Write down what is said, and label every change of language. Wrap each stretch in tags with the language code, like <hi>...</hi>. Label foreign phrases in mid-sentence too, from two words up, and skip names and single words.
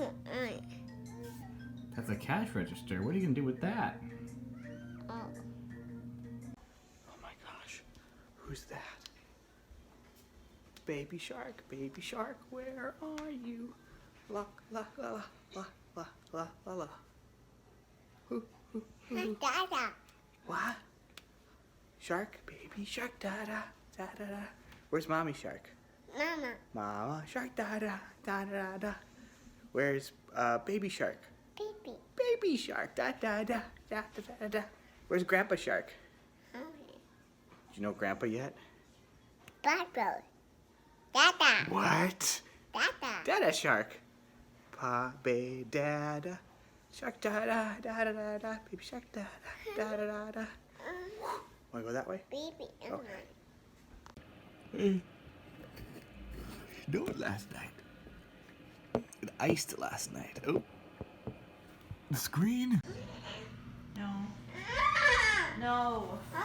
<en>That's a cash register. What are you gonna do with that? Oh my gosh. Who's that? Baby shark, where are you? La la la la la la la la. Who? Dada. What? Shark, baby shark, da da da da da. Where's mommy shark? Mama. Mama shark, da da da da da. Where's baby shark? Baby. Baby shark, da da da da da da da. Where's grandpa shark? Do you know grandpa yet? Bubble. Dada. What? Dada. Dada shark. Pa, be, dada. Shark, da da da da da da. Baby shark, da da da da da da. Wanna go that way? Baby. Okay. Hey. You know it last night. It iced last night. Oh. The screen. No. No.</en>